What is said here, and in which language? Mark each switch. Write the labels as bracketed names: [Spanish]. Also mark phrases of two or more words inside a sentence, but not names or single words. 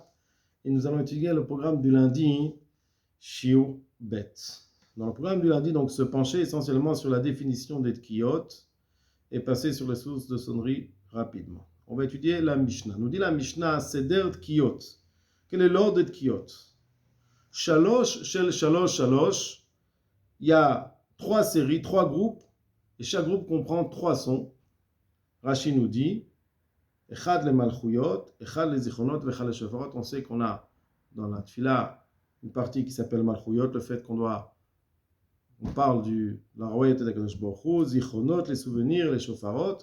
[French] Et nous allons étudier le programme du lundi, [Hebrew] שיעור בית. [French] Dans le programme du lundi, donc, se pencher essentiellement sur la définition des Tkiyot et passer sur les sources de sonnerie rapidement. On va étudier la Mishnah. Nous dit la Mishnah, [Hebrew] סדר תקיעות. [French] Quel est l'ordre de Tkiyot? [Hebrew] שלוש של שלוש שלוש. [French] Il y a 3 séries, 3 groupes, et chaque groupe comprend 3 sons. Rashi nous dit, [Hebrew] אחד למלכויות, אחד לזכרונות, אחד לשופרות. [French] On sait qu'on a dans la Tfila une partie qui s'appelle Malchuyot, le fait on parle de la royauté d' [Hebrew] הקדוש ברוך הוא, [French] Zichronot, les souvenirs, les Shofarot.